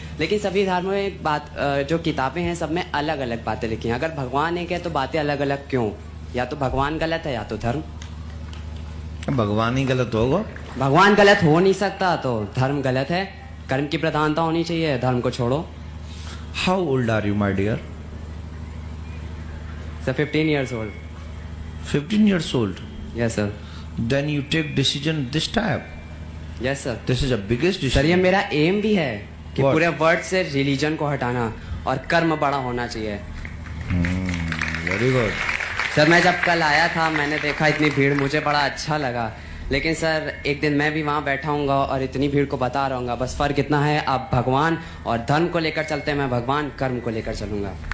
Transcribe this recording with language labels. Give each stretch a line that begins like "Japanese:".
Hindi: लेकिन सभी धर्मों में एक बात, जो किताबें हैं सब में अलग अलग बातें लिखी हैं। अगर भगवान एक है तो बातें अलग अलग क्यों? या तो भगवान गलत है या तो धर्म। भगवान ही गलत होगा? भगवान गलत हो नहीं सकता तो धर्म गलत है। कर्म की प्रधानता होनी चाहिए, धर्म को छोड़ो।
English: How old are you my dear? Sir 15 years old. 15 years old. Yes sir. Then you take decision this type. Yes sir. This is a biggest decision.
Hindi: Sir ये मेरा एम भी है कि
English: What?
Hindi: पूरे वर्ल्ड से रिलीजन को हटाना और कर्म बड़ा होना चाहिए।
English: Very good.
Hindi: सर मैं जब कल आया था, मैंने देखा इतनी भीड़, मुझे बड़ा अच्छा लगा। लेकिन सर एक दिन मैं भी वहाँ बैठा हूँगा और इतनी भीड़ को बता रहूँगा। बस फर्क इतना है, आप भगवान और धर्म को लेकर चलते हैं, मैं भगवान कर्म को लेकर चलूंगा।